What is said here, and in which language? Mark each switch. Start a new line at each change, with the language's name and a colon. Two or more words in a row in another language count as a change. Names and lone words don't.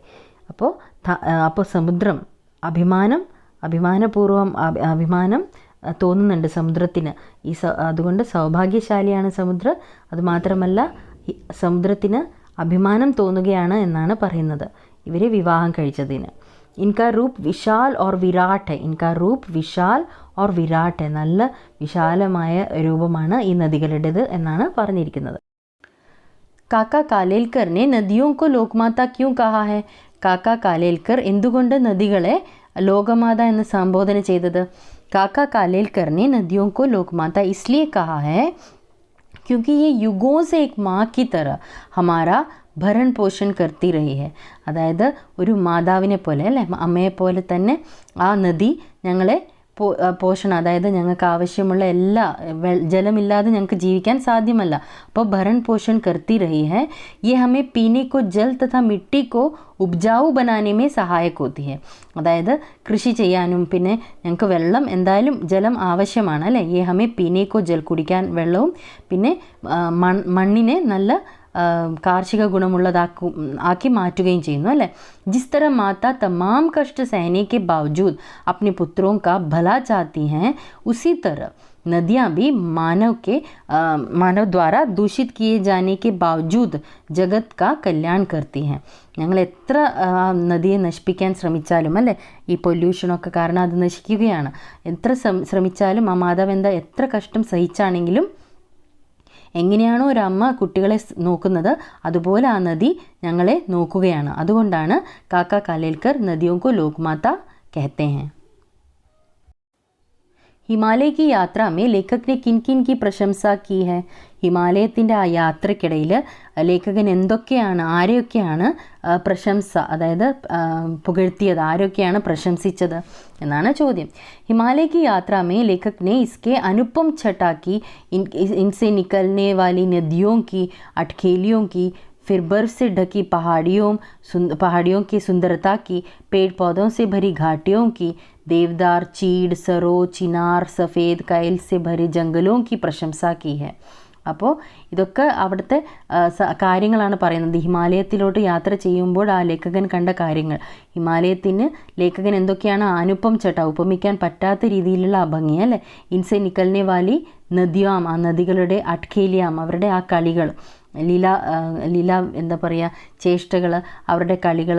Malayalam: അപ്പോൾ സമുദ്രം അഭിമാനം തോന്നുന്നുണ്ട് സമുദ്രത്തിന്. അതുകൊണ്ട് സൗഭാഗ്യശാലിയാണ് സമുദ്രം. അതുമാത്രമല്ല സമുദ്രത്തിന് അഭിമാനം തോന്നുകയാണ് എന്നാണ് പറയുന്നത് ഇവരെ വിവാഹം കഴിച്ചതിന്.
Hindi: इनका रूप विशाल और विराट है. इनका रूप विशाल और विराट है.
Malayalam: നല്ല വിശാലമായ രൂപമാണ് ഈ നദികളുടേത് എന്നാണ് പറഞ്ഞിരിക്കുന്നത്.
Hindi: കാക്ക കാലേൽക്കറിനെ നദിയോं को लोकमाता क्यों कहा है?
Malayalam: കാക്ക കാലേൽക്കർ എന്തുകൊണ്ട് നദികളെ ലോകമാത എന്ന് സംബോധന ചെയ്തത്?
Hindi: കാക്ക കാലേൽക്കറിനെ നദിയോं को लोकमाता इसलिए कहा है क्योंकि ये युगों से एक माँ की तरह हमारा भरण पोषण करती रही है.
Malayalam: അതായത് ഒരു മാതാവിനെ പോലെ, അല്ലേ, അമ്മയെ പോലെ തന്നെ ആ നദി ഞങ്ങളെ പോഷണം, അതായത് ഞങ്ങൾക്ക് ആവശ്യമുള്ള എല്ലാ ജലമില്ലാതെ ഞങ്ങൾക്ക് ജീവിക്കാൻ സാധ്യമല്ല.
Hindi: അപ്പോൾ भरण पोषण करती रही है. ये हमें पीने को जल तथा मिट्टी को उपजाऊ बनाने में सहायक होती है.
Malayalam: അതായത് കൃഷി ചെയ്യാനും പിന്നെ ഞങ്ങൾക്ക് വെള്ളം, എന്തായാലും ജലം ആവശ്യമാണ്, അല്ലേ.
Hindi: ये हमें पीने को जल,
Malayalam: കുടിക്കാൻ വെള്ളവും പിന്നെ മണ്ണിനെ നല്ല കാർഷിക ഗുണമുള്ളതാക്കി മാറ്റുകയും ചെയ്യുന്നു, അല്ലേ.
Hindi: ജിസ് तरह माता तमाम कष्ट सहने के बावजूद अपने पुत्रों का भला चाहती हैं, उसी तरह नदियाँ भी मानव द्वारा दूषित किए जाने के बावजूद जगत का कल्याण करती हैं.
Malayalam: ഞങ്ങൾ എത്ര നദിയെ നശിപ്പിക്കാൻ ശ്രമിച്ചാലും, അല്ലേ, ഈ പൊല്യൂഷനൊക്കെ കാരണം അത് നശിക്കുകയാണ്. എത്ര ശ്രമിച്ചാലും ആ മാതാവ് എത്ര കഷ്ടം സഹിച്ചാണെങ്കിലും എങ്ങനെയാണോ ഒരു അമ്മ കുട്ടികളെ നോക്കുന്നത് അതുപോലെ ആ നദി ഞങ്ങളെ നോക്കുകയാണ്.
Hindi: അതുകൊണ്ടാണ് കാക്ക കാലേൽക്കർ നദിയോं को लोकमाता कहते हैं. ഹിമാലയ की यात्रा में लेखक ने किन किन की प्रशंसा की है?
Malayalam: ഹിമാലയത്തിൻ്റെ ആ യാത്രക്കിടയിൽ ലേഖകൻ ആരെയൊക്കെയാണ് പ്രശംസ, അതായത് പുകഴ്ത്തിയത്, ആരൊക്കെയാണ് പ്രശംസിച്ചത് എന്നാണ് ചോദ്യം.
Hindi: ഹിമാലയ की यात्रा में लेखक ने इसके अनुपम छटा की, इनसे निकलने वाली नदियों की अटखेलियों की, फिर बर्फ़ से ढकी पहाड़ियों की सुंदरता की, पेड़ पौधों से भरी घाटियों की, देवदार, चीड़, सरो, चिनार, सफ़ेद कैल से भरे जंगलों की प्रशंसा की है.
Malayalam: അപ്പോൾ ഇതൊക്കെ അവിടുത്തെ കാര്യങ്ങളാണ് പറയുന്നത്. ഹിമാലയത്തിലോട്ട് യാത്ര ചെയ്യുമ്പോൾ ആ ലേഖകൻ കണ്ട കാര്യങ്ങൾ. ഹിമാലയത്തിന് ലേഖകൻ എന്തൊക്കെയാണ്
Hindi: अनुपम छटा,
Malayalam: ഉപമിക്കാൻ പറ്റാത്ത രീതിയിലുള്ള ആ ഭംഗി, അല്ലേ.
Hindi: इनसे निकलने वाली नदियाँ,
Malayalam: ആ നദികളുടെ അട്ഖേലിയാം, അവരുടെ ആ കളികൾ, ലീല എന്താ പറയുക, ചേഷ്ടകൾ, അവരുടെ കളികൾ.